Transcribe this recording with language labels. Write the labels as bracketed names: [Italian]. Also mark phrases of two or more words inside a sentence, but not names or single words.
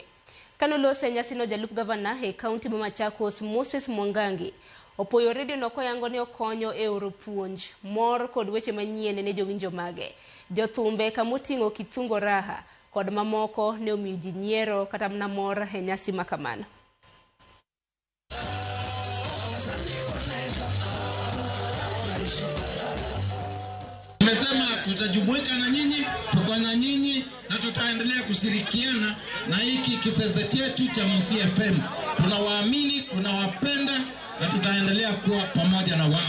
[Luo (Kenya and Tanzania)] Kano lose nyasi no jalup governor e county ma Machakos Moses Mwangangi opoyo radio no koyango ne okonyo e oro puonj mor kod weche manyien ne jowinjo mage. Jothumbe kamoting'o Kithungo Raha kod mamoko ne omiyo ji nyiero kata mna mor e nyasi makamano. [Swahili] Tumesema tutajumuika na nyinyi, tuko na nyinyi na tutaendelea kushirikiana na hiki kisasa chetu cha Musi FM. Tunawaamini, tunawapenda na tutaendelea kuwa pamoja na wao.